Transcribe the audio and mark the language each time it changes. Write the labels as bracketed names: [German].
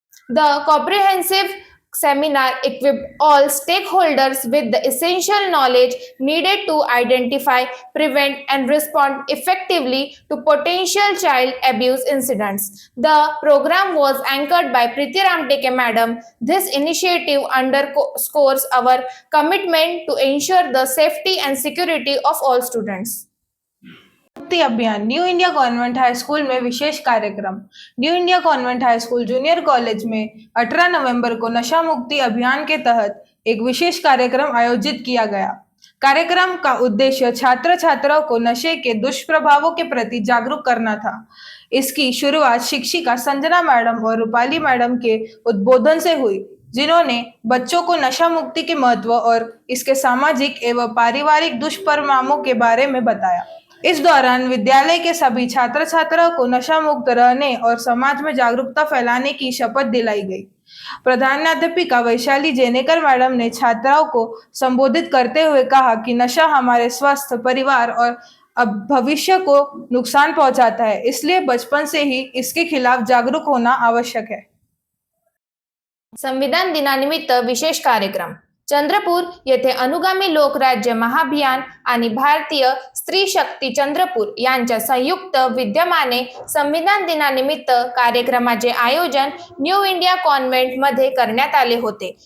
[English] The comprehensive seminar equipped all stakeholders with the essential knowledge needed to identify, prevent, and respond effectively to potential child abuse incidents. The program was anchored by Preeti Ramteke Madam. This initiative underscores our commitment to ensure the safety and security of all students. [Hindi] मुक्ति अभियान। New India convent high school में विशेष कार्यक्रम। New India convent high school junior college में 18 नवंबर को नशा मुक्ति अभियान के तहत एक विशेष कार्यक्रम आयोजित किया गया। कार्यक्रम का उद्देश्य छात्र छात्राओं को नशे के दुष्प्रभावों के प्रति जागरूक करना था। इसकी शुरुआत शिक्षिका संजना मैडम और रूपाली मैडम के उद्बोधन से हुई, जिन्होंने बच्चों को नशा मुक्ति के महत्व और इसके सामाजिक एवं पारिवारिक दुष्परिणामों के बारे में बताया। इस दौरान विद्यालय के सभी छात्र छात्राओं को नशा मुक्त रहने और समाज में जागरूकता फैलाने की शपथ दिलाई गई। प्रधानाध्यापिका वैशाली जेनेकर मैडम ने छात्राओं को संबोधित करते हुए कहा कि नशा हमारे स्वस्थ, परिवार और अब भविष्य को नुकसान पहुंचाता है, इसलिए बचपन से ही इसके खिलाफ जागरूक होना आवश्यक है। [Marathi] संविधान दिनानिमित्त विशेष कार्यक्रम। चंद्रपूर येथे अनुगामी लोकराज्य महाअभियान आणि भारतीय स्त्री शक्ती चंद्रपूर यांच्या संयुक्त विद्यमाने संविधान दिनानिमित्त कार्यक्रमाचे आयोजन न्यू इंडिया कॉन्व्हेंट मध्ये करण्यात आले होते।